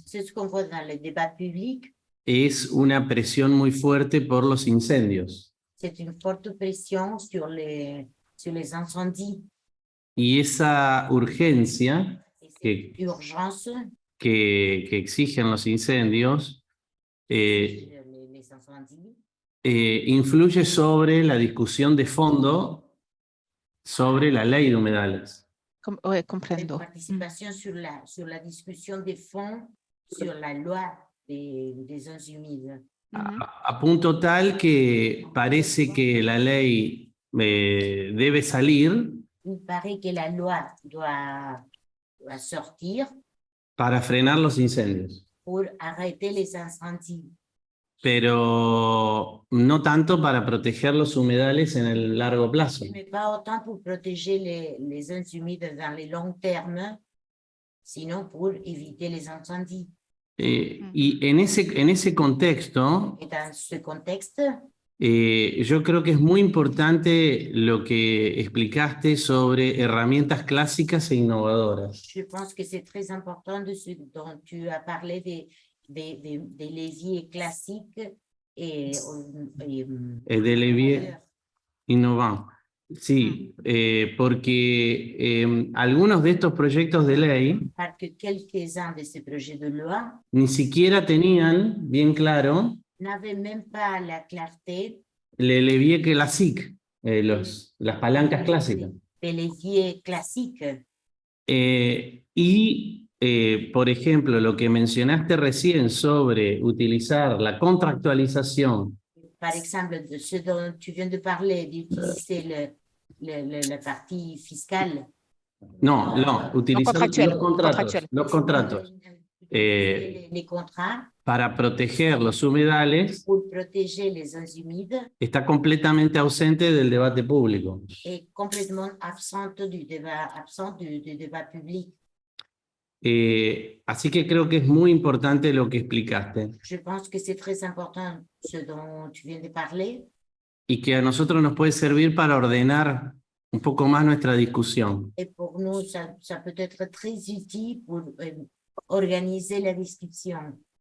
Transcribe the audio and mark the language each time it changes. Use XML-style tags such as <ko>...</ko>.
<fr>C'est ce qu'on voit dans le débat public.</fr> <es>es una presión muy fuerte por los incendios.</es> <fr>C'est une forte pression sur les incendies.</fr> <es>Y esa urgencia</es> <fr>Urgence.</fr> <es>que exigen los incendios</es> <fr>Les incendies.</fr> <es>Influye sobre la discusión de fondo sobre la ley de humedales.</es> <fr>Ouais,</fr> <es>comprendo.</es> <fr>Participación sur la discussion de fond sur la loi des zones humides.</fr> <es>A punto tal que parece que la ley debe salir</es> <fr>Il paraît que la loi doit sortir</fr> <es>para frenar los incendios,</es> <fr>pour arrêter les incendies,</fr> <es>pero no tanto para proteger los humedales en el largo plazo.</es> <fr>mais pas autant pour protéger les zones humides dans les longs termes, sinon pour éviter les incendies.</fr> <es>Y en ese contexto,</es> <fr>Et dans ce contexte,</fr> <es>yo creo que es muy importante lo que explicaste sobre herramientas clásicas e innovadoras.</es> <fr>je pense que c'est très important de ce dont tu as parlé des leviers classiques et De levier innovant.</fr> <es>Sí, porque algunos de estos proyectos de ley</es> <fr>parce que quelques-uns de ces projets de loi</fr> <es>ni siquiera tenían bien claro</es> <fr>n'avaient même pas la clarté le levier classique,</fr> <es>las palancas clásicas.</es> <fr>des leviers classiques.</fr> <es>Y por ejemplo, lo que mencionaste recién sobre utilizar la contractualización</es> <fr>Par exemple, de ce dont tu viens de parler, d'utiliser la partie fiscale.</fr> <es>No, utilizar</es> <fr>contractuel,</fr> <es>los contratos</es> <fr>Les contrats</fr> <es>para proteger los humedales</es> <fr>pour protéger les zones humides</fr> <es>está completamente ausente del debate público.</es> <fr>est complètement absente du débat public.</fr> <es>Así que creo que es muy importante lo que explicaste</es> <fr>Je pense que c'est très important ce dont tu viens de parler</fr> <es>y que a nosotros nos puede servir para ordenar un poco más nuestra discusión.</es> <fr>et pour nous, ça peut être très utile pour organiser la discussion.</fr>